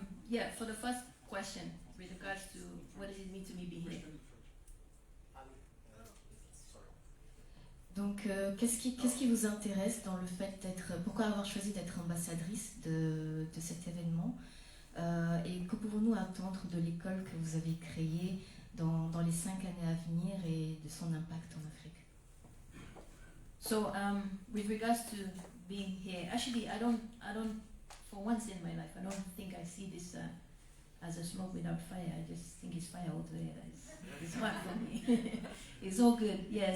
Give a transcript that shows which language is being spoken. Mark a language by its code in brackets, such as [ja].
[en] Yeah, for the first question, with regards to what does it mean to me being here? [fr] Donc, qu'est-ce qui vous intéresse dans le fait d'être... Pourquoi avoir choisi d'être ambassadrice de cet événement, et que pouvons-nous attendre de l'école que vous avez créée dans les 5 années à venir et de son impact en Afrique? [en] So, with regards to being here, actually, I don't, for once in my life, I don't think I see this as a smoke without fire. I just think it's fire altogether. It's hard for me. It's all good. Yeah.